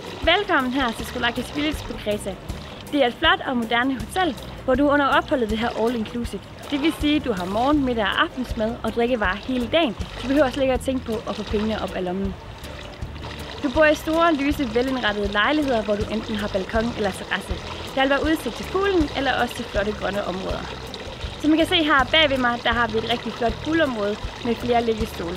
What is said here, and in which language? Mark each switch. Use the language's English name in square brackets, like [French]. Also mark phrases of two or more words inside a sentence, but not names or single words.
[Danish] Velkommen her til Skolakis Village på Kreta. Det er et flot og moderne hotel, hvor du under opholdet vil have [English] all inclusive. [Danish] Det vil sige, at du har morgen, middag og aftensmad og drikkevarer hele dagen. Du behøver slet ikke at tænke på at få pengene op af lommen. Du bor i store, lyse, velindrettede lejligheder, hvor du enten har balkon eller terrasse. Der vil være udsigt til poolen eller også til flotte grønne områder. Som I kan se her bag ved mig, der har vi et rigtig flot poolområde med flere liggestole.